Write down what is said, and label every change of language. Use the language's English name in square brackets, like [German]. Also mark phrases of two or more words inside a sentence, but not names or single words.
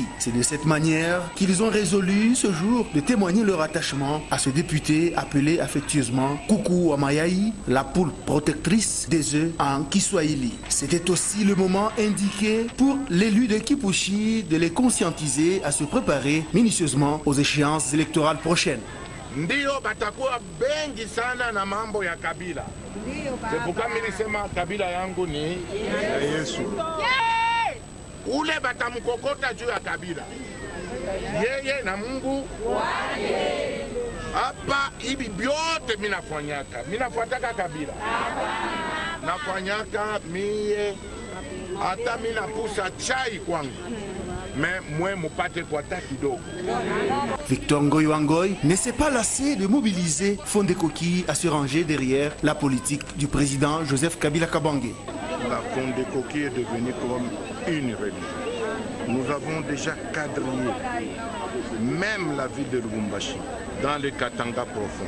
[French] C'est de cette manière qu'ils ont résolu ce jour de témoigner leur attachement à ce député appelé affectueusement Kuku Wamayaï, la poule protectrice des œufs en Kiswahili. C'était aussi le moment indiqué pour l'élu de Kipushi de les conscientiser à se préparer minutieusement aux échéances électorales prochaines. [Swahili] Ndio batakuwa bengi sana na mambo ya kabila. [French] C'est pourquoi [Swahili] nilisema kabila yangu ni Yesu. Ule batamkokota juu ya kabila. Yeye na Mungu wake. Hapa hivi vyote minafanyaka. Minafuataka kabila. Nafanyaka mie hata mina pusa chai kwangu. [French] Victor Ngoyi ne s'est pas lassé de mobiliser Fondé Koki à se ranger derrière la politique du président Joseph Kabila Kabange. La Fondé Koki est devenue comme une religion. Nous avons déjà quadrillé même la ville de Lubumbashi dans le Katanga profond.